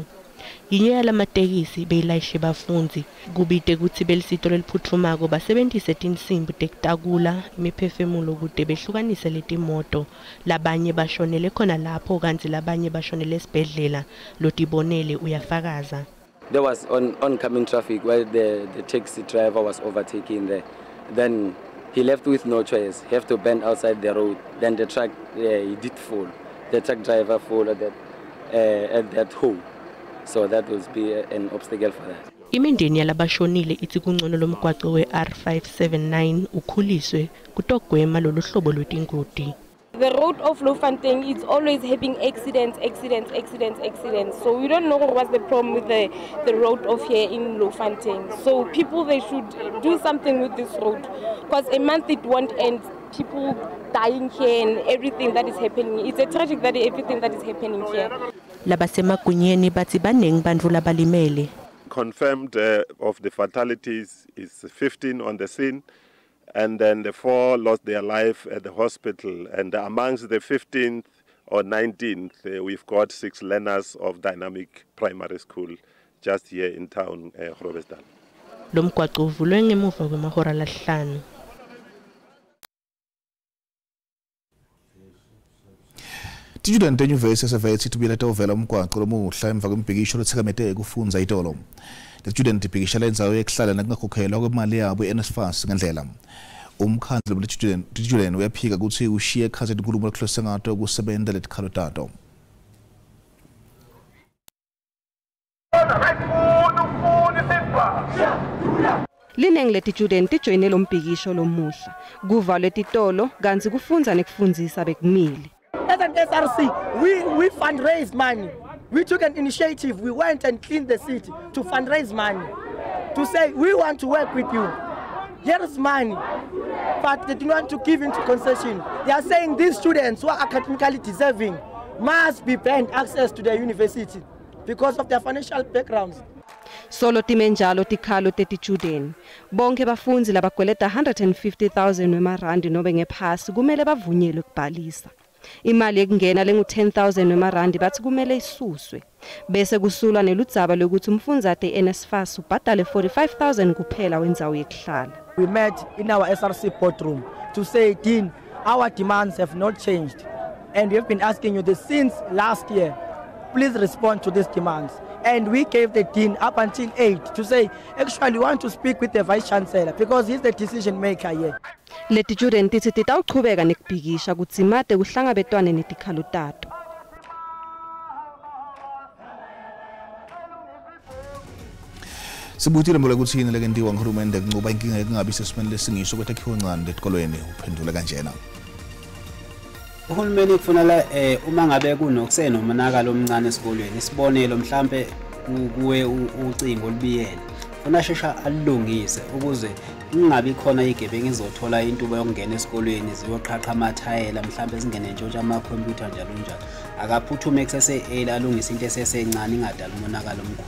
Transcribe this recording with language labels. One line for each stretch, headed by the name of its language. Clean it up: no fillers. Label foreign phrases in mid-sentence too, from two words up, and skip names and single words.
Swati: Inye yalamatekisi beyilayishe bafunzi kubite kuthi belisito leliphuthumako basebenzise tinsimbi tekutakula imiphefemulo kude behlukanise letimoto. Labanye bashonele khona lapho kanti labanye bashonele esibhedlela lotibonele uyafakaza.
English: There was oncoming traffic where the taxi driver was overtaking there. Then he left with no choice. He have to bend outside the road. Then the truck he did fall. The truck driver fall at that hole. So that would be an obstacle for that.
Swati: Imindeni yalabashonile ithi kungcono lomgwaqo we-R579 ukhuliswe kutogwema lolu hlobo lwetingoti.
English: The road of Louwfontein is always having accidents. So we don't know what's the problem with the road of here in Louwfontein. So people, they should do something with this road because a month it won't end. People dying here and everything that is happening. It's a tragic that everything that is happening here.
Swati: Labasemagunyeni bathi banengi bantu labalimele.
English: Confirmed of the fatalities is 15 on the scene, and then the 4 lost their life at the hospital. And amongst the 15th or 19th, we've got 6 learners of Dynamic Primary School just here in town, Groblersdal.
Swati: Lomgwaqo uvulwe ngemuva kwemahora lahlanu. Student enyuvesi yasevets itubile tovela umgwaqo lomuhla emva kwembhikisho lothikamete kufunza itolo. Le student ibhikisha lendzawo yekuhlala nakungakhokhelwa kwemali yabo ye-NSFAS ngendlela. Umkhandlu le-student uyaphika ukuthi ushiye ekhathi inkulumo lokuhlose ngato kusebenta letikhalo tato. Lineng leti-student tijoyine lo mbhikisho lomuhla kuvalwe titolo kanti kufunza nekufundzisa bekumili.
English: As an SRC, we fundraise money. We took an initiative. We went and cleaned the city to fundraise money. To say, we want to work with you. Here is money. But they do not want to give into concession. They are saying these students who are academically deserving must be banned access to the university because of their financial backgrounds.
Swati: Solo timenjalo tikhalo teti-student. Bonke bafundzi labakweleta 150,000 wemarandi nobe ngephasi kumele bavunyelwe kubhalisa. Imali ekungena lengu-10,000 wemarandi bathi kumele isuswe. Bese kusulwa neludzaba lokuthi umfundzate NSFAS ubhadale 45,000 kuphela wendzawo yekuhlala.
English: We met in our SRC boardroom to say, Dean, our demands have not changed. And we have been asking you this since last year. Please respond to these demands. And we gave the dean up until 8 to say, actually, we want to speak with the vice chancellor because he's the decision maker here.
Swati: Leti student tithi titawuchubeka nekubhikisha kutsi made kuhlangabetwane netikhalo tato. Sibutile mbola ukuthi yini lekentiwa nguhulumende kunqoba inkinga ekungabi sesimeni lesingisho kwethakhiwo encane etikolweni uphendula kanjena.
Zulu: Uhulumeni kufanele uma ngabe kunokusenomonakalo omncane esikolweni isibonelo mhlambe kuwe ucingo olubiyene ufuna shesha alungise ukuze kungabi khona igebengu izothola intuba yokungena esikolweni ziyoqhaqha amathayela mhlambe zingene nje ama-computer njalo njalo akaphuthume kusese alungise into esesencane ingadala umonakalo omkhulu.